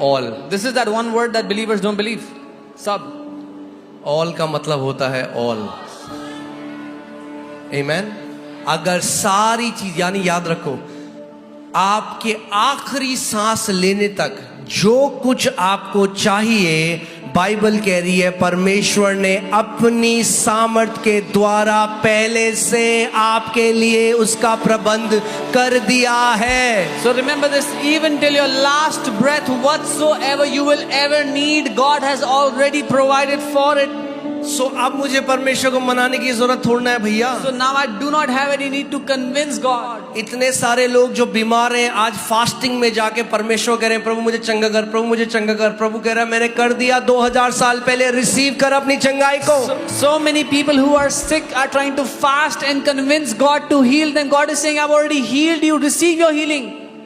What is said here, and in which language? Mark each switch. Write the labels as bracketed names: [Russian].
[English] All. This is that one word that believers don't believe. [Hindi] सब. All का मतलब होता है all. [English] Amen. [Hindi] अगर सारी चीज, यानी याद रखो, आपके आखिरी सांस लेने तक जो कुछ आपको चाहिए, बाइबल कह रही है परमेश्वर ने अपनी सामर्थ के द्वारा पहले से आपके लिए उसका प्रबंध कर दिया है. [English] So remember this, even till your last breath, whatsoever you will ever need, God has already provided for it. [Hindi] सो अब मुझे परमेश्वर को मनाने की जरूरत थोड़ा है भैया. [English] So now I do not have any need to convince God. [Hindi] इतने सारे लोग जो बीमार हैं आज फास्टिंग में जाके परमेश्वर कह रहे हैं, प्रभु मुझे चंगा कर, प्रभु मुझे चंगा कर. प्रभु कह रहा है मैंने कर दिया 2000 साल पहले, रिसीव कर अपनी चंगाई को. [English] So many people who are sick are trying to fast and convince God to heal them. God is saying, I've already healed you, receive your healing.